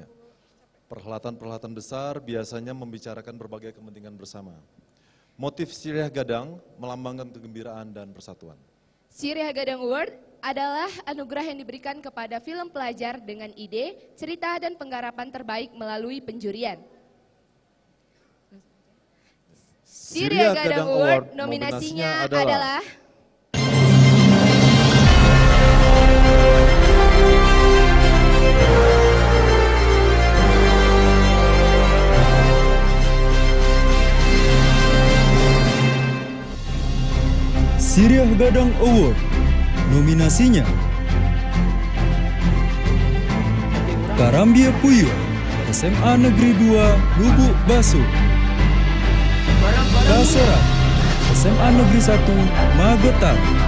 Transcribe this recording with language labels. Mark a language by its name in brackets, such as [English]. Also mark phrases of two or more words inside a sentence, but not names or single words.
[Indonesian] Perhelatan-perhelatan besar biasanya membicarakan berbagai kepentingan bersama. Motif Siriah Gadang melambangkan kegembiraan dan persatuan. Siriah Gadang Award adalah anugerah yang diberikan kepada film pelajar dengan ide, cerita, dan penggarapan terbaik melalui penjurian. Siriah Gadang Award nominasinya adalah Siriah Gadang Award nominasinya Karambia Puyo SMA Negeri 2 Lubuk Basu, Kaserat SMA Negeri 1 Magetan,